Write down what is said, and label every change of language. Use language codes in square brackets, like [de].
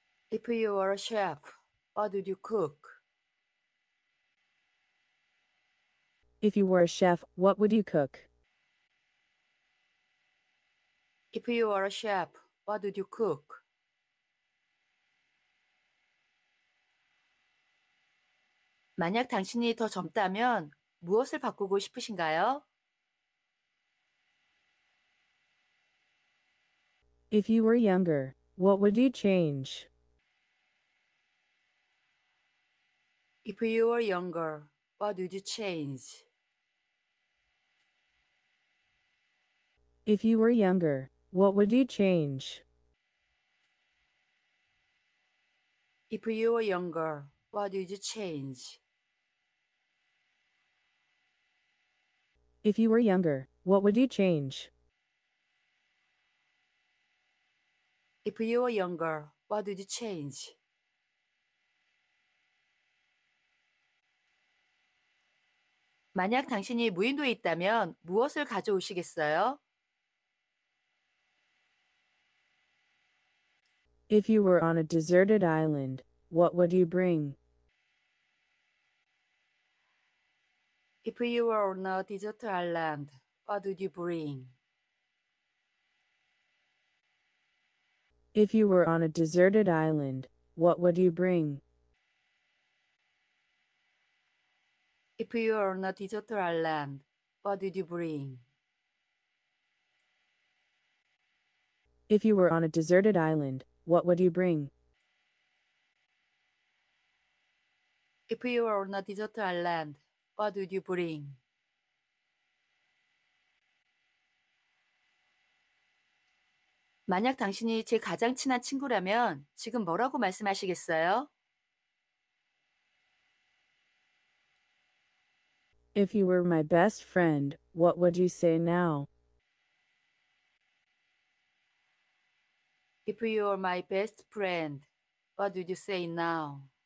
[en] If you were a chef, what would you cook? If you were a chef, what would you cook? If you were a chef, what would you cook? [ko] 만약 당신이 더 젊다면 무엇을 바꾸고 싶으신가요? [en] If you were younger, what would you change? If you were younger, what would you change? If you were younger, what would you change? If you were younger, what would you change? If you were younger, what would you change? If you were younger, what would you change? [ko] 만약 당신이 무인도에 있다면 무엇을 가져오시겠어요? [en] If you were on a deserted island, what would you bring? If you were on a desert island, what would you bring? If you were on a deserted island, what would you bring? If you were on a desert island, what would you bring? If you were on a deserted island, what would you bring? If you were on a desert island, what would you bring? [ko] 만약 당신이 제 가장 친한 친구라면 지금 뭐라고 말씀하시겠어요? [en] If you were my best friend, what would you say now? If you were my best friend, what would you say now?